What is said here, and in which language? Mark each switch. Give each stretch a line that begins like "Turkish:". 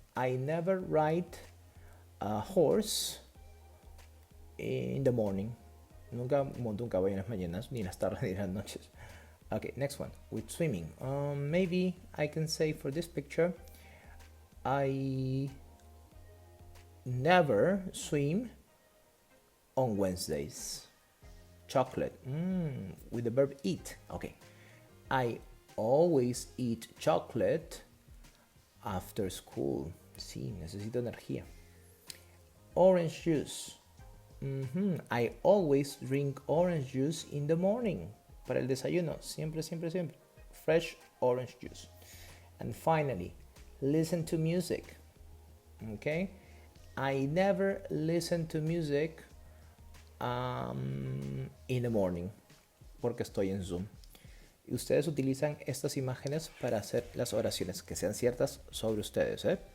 English: I never ride a horse in the morning.
Spanish: Nunca monto un caballo en las mañanas, ni en las tardes, ni en las noches.
English: Okay, next one. With swimming. Maybe I can say for this picture, I never swim on Wednesdays. Chocolate. With the verb eat. Okay. I always eat chocolate after school.
Spanish: Sí, necesito energía.
English: Orange juice. I always drink orange juice in the morning.
Spanish: Para el desayuno. Siempre, siempre, siempre.
English: Fresh orange juice. And finally, listen to music. Okay? I never listen to music in the morning.
Spanish: Porque estoy en Zoom. Y ustedes utilizan estas imágenes para hacer las oraciones que sean ciertas sobre ustedes.